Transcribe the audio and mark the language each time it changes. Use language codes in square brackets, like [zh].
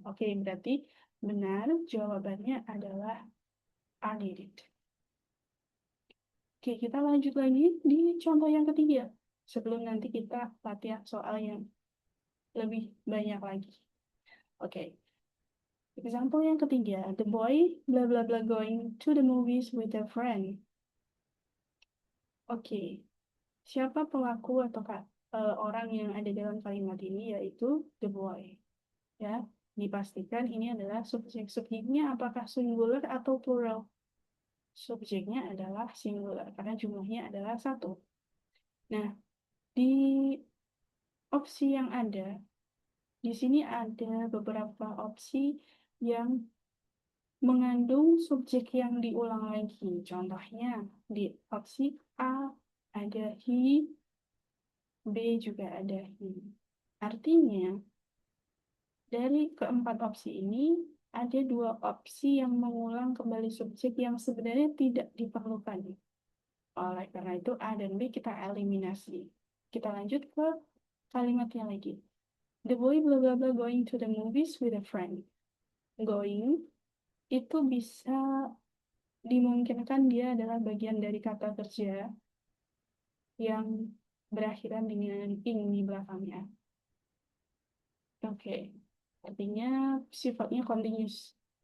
[id] Oke, berarti benar jawabannya adalah [en] are needed. [id] Oke, kita lanjut lagi di contoh yang ketiga. Sebelum nanti kita latihan soal yang lebih banyak lagi. Oke. Example yang ketiga. [en] The boy blah blah blah going to the movies with a friend. [id] Oke. Siapa pelaku atau orang yang ada dalam kalimat ini, yaitu [en] the boy. [id] Ya, dipastikan ini adalah subjek. Subjeknya apakah singular atau plural? Subjeknya adalah singular karena jumlahnya adalah 1. Nah, di opsi yang ada, di sini ada beberapa opsi yang mengandung subjek yang diulang lagi. Contohnya, di opsi A ada he, B juga ada he. Artinya, dari keempat opsi ini, ada 2 opsi yang mengulang kembali subjek yang sebenarnya tidak diperlukan. Oleh karena itu, A dan B kita eliminasi. Kita lanjut ke kalimatnya lagi. [en] The boy blah blah blah going to the movies with a friend. [id] Going itu bisa dimungkinkan dia adalah bagian dari kata kerja yang berakhiran dengan ing di belakangnya. Oke, artinya sifatnya continuous.